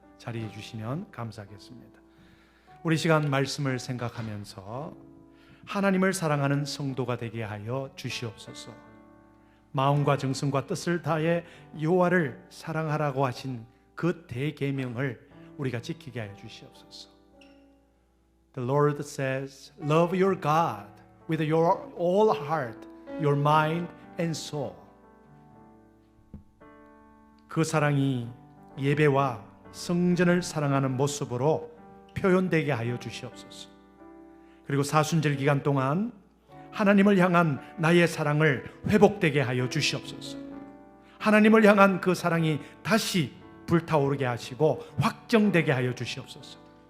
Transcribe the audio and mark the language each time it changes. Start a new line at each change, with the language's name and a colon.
Korean: 자리해 주시면 감사하겠습니다. 우리 시간 말씀을 생각하면서 하나님을 사랑하는 성도가 되게 하여 주시옵소서. 마음과 정성과 뜻을 다해 여호와를 사랑하라고 하신 그 대계명을 우리가 지키게 하여 주시옵소서.
English: The Lord says, love your God with your all heart, your mind and soul.
Korean: 그 사랑이 예배와 성전을 사랑하는 모습으로 표현되게 하여 주시옵소서. 그리고 사순절 기간 동안 하나님을 향한 나의 사랑을 회복되게 하여 주시옵소서. 하나님을 향한 그 사랑이 다시 불타오르게 하시고 확정되게 하여 주시옵소서.